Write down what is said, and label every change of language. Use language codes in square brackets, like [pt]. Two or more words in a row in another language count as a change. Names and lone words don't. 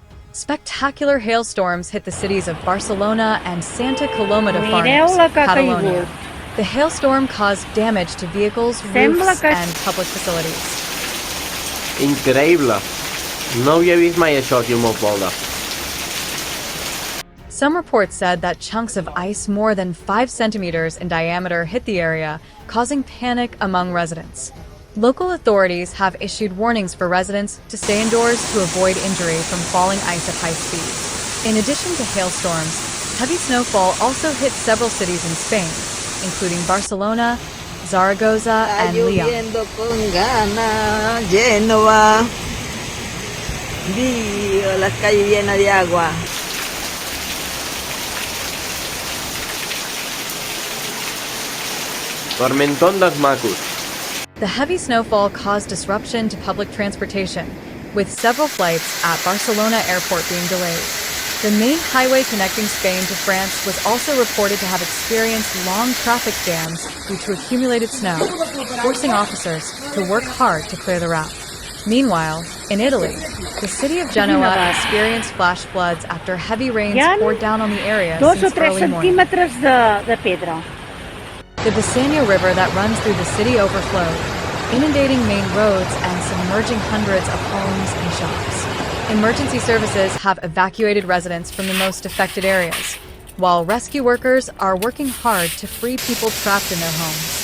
[en] Spectacular hailstorms hit the cities of Barcelona and Santa Coloma de Farners, Catalonia. The hailstorm caused damage to vehicles, roofs, and public facilities. [ca] Increïble! No havia vist mai això aquí al meu poble. [en] Some reports said that chunks of ice more than 5 centimeters in diameter hit the area, causing panic among residents. Local authorities have issued warnings for residents to stay indoors to avoid injury from falling ice at high speeds. In addition to hailstorms, heavy snowfall also hit several cities in Spain, including Barcelona, Zaragoza, and Leon. Genoa. [es] La calle llena de agua. [ca] Tormentón dels macos. [en] The heavy snowfall caused disruption to public transportation, with several flights at Barcelona airport being delayed. The main highway connecting Spain to France was also reported to have experienced long traffic jams due to accumulated snow, forcing officers to work hard to clear the route. Meanwhile, in Italy, the city of Genoa experienced flash floods after heavy rains poured down on the area since early morning. [ca] De pedra. [en] The Bisagna River that runs through the city overflowed, inundating main roads and submerging hundreds of homes and shops. Emergency services have evacuated residents from the most affected areas, while rescue workers are working hard to free people trapped in their homes.